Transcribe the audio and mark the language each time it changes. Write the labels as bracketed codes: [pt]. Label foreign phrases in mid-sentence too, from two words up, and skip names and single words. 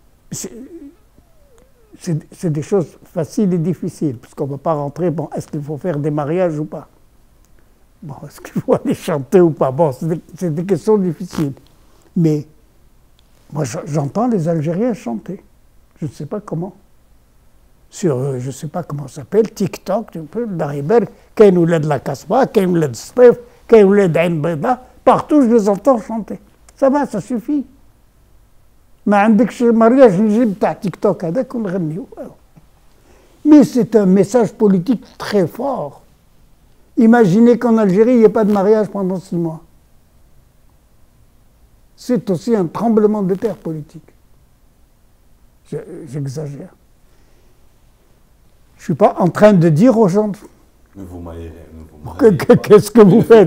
[fr] C'est des choses faciles et difficiles, parce qu'on ne peut pas rentrer, bon, est-ce qu'il faut faire des mariages ou pas? Bon, est-ce qu'il faut aller chanter ou pas? Bon, c'est des questions difficiles. Mais moi, j'entends les Algériens chanter. Je ne sais pas comment. Sur, je ne sais pas comment ça s'appelle, TikTok, tu peux, d'Ariber, Kain Ouled la Kasba, Kain Ouled Stif, Kain Ouled Ain Beda, partout je les entends chanter. Ça va, ça suffit. [ar] ما عندكش mariage نجيب تاع تيك توك هذاك ونغنيو. [fr] Mais c'est un message politique très fort. Imaginez qu'en Algérie, il n'y ait pas de mariage pendant 6 mois. C'est aussi un tremblement de terre politique. J'exagère. Je ne suis pas en train de dire aux gens qu'est-ce que vous faites.